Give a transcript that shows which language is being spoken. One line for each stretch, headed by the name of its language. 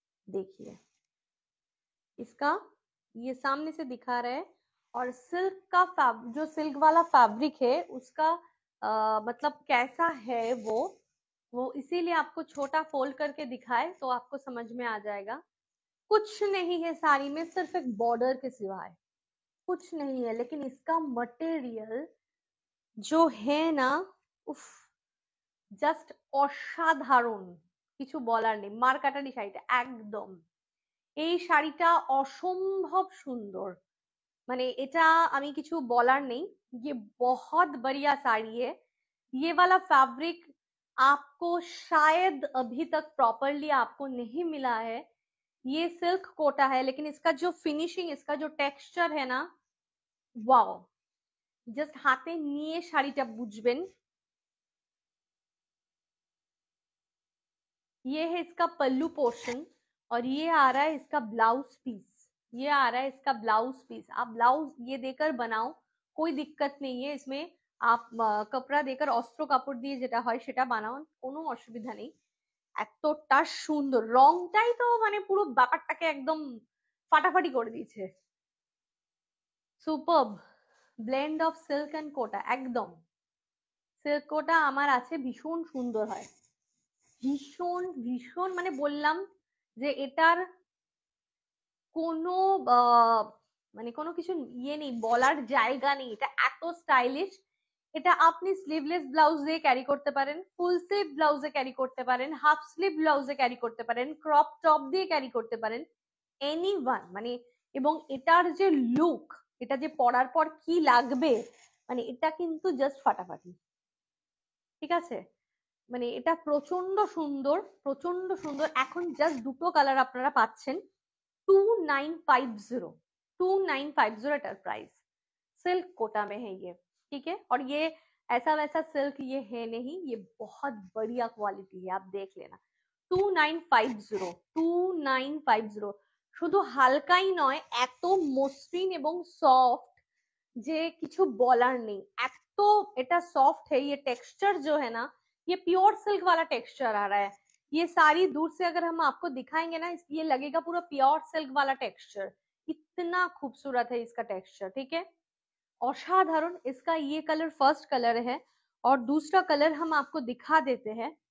Hindi: देखिए इसका ये सामने से दिखा रहा है, और सिल्क का जो सिल्क वाला फैब्रिक है उसका मतलब कैसा है वो इसीलिए आपको छोटा फोल्ड करके दिखाए तो आपको समझ में आ जाएगा। कुछ नहीं है साड़ी में, सिर्फ एक बॉर्डर के सिवाय कुछ नहीं है, लेकिन इसका मटेरियल जो है ना, उफ,
Bangla: জাস্ট অসাধারণ, কিছু বলার নেই। মার্কাটারি শাড়িটা একদম, এই শাড়িটা অসম্ভব সুন্দর, মানে এটা আমি কিছু বলার নেই।
Hindi: ये बहुत बढ़िया साड़ी है। ये वाला फैब्रिक आपको शायद अभी तक प्रॉपरली आपको नहीं मिला है। ये सिल्क कोटा है, लेकिन इसका जो फिनिशिंग, इसका जो टेक्सचर है ना, वाओ,
Bangla: জাস্ট হাতে নিয়ে শাড়িটা বুঝবেন।
Hindi: ये है इसका पल्लू पोर्शन, और ये आ रहा है इसका ब्लाउज पीस, ये आ रहा है इसका ब्लाउज पीस। आप ब्लाउज ये देकर बनाओ, कोई दिक्कत नहीं है इसमें। आप कपड़ा देकर अस्त्र
Bangla: কাপড় দিয়ে যেটা হয় সেটা বানাও, কোনো অসুবিধা নেই। এতটা সুন্দর রংটাই তো মানে পুরো ব্যাপারটাকে একদম ফাটাফাটি করে দিয়েছে। সুপারব ব্লেন্ড অফ সিল্ক এন্ড কোটা, একদম সিল্ক কোটা আমার আছে, ভীষণ সুন্দর হয়, ভীষণ ভীষণ, মানে বললাম যে এটার কোনো মানে কোনো কিছু ইয়ে নেই, বলার জায়গা নেই, এটা এত স্টাইলিশ। এটা আপনি স্লিভলেস ব্লাউজ দিয়ে ক্যারি করতে পারেন, ফুল স্লিভ ব্লাউজে ক্যারি করতে পারেন, হাফ স্লিভ ব্লাউজে ক্যারি করতে পারেন, ক্রপ টপ দিয়ে ক্যারি করতে পারেন, এনিওয়ান মানে। এবং এটার যে লুক, এটা যে পরার পর কি লাগবে, মানে এটা কিন্তু জাস্ট ফাটাফাটি, ঠিক আছে। মানে এটা প্রচন্ড সুন্দর, প্রচন্ড সুন্দর। এখন জাস্ট দুটো কালার আপনারা পাচ্ছেন, 2950, 2950 एटर प्राइस।
Hindi: सिल्क कोटा में है ये, ठीक है। और ये ऐसा वैसा सिल्क ये है नहीं, ये बहुत बढ़िया क्वालिटी है, आप देख लेना। 2950, 2950।
Bangla: শুধু হালকাই নয়, এত মসৃণ এবং সফট যে কিছু বলার নেই, এত এটা সফট है।
Hindi: ये टेक्सचर जो है ना, ये प्योर सिल्क वाला टेक्सचर आ रहा है। ये सारी दूर से अगर हम आपको दिखाएंगे ना, ये लगेगा पूरा प्योर सिल्क वाला टेक्सचर, इतना खूबसूरत है इसका टेक्सचर, ठीक है। असाधारण। इसका ये कलर फर्स्ट कलर है, और दूसरा कलर हम आपको दिखा देते हैं।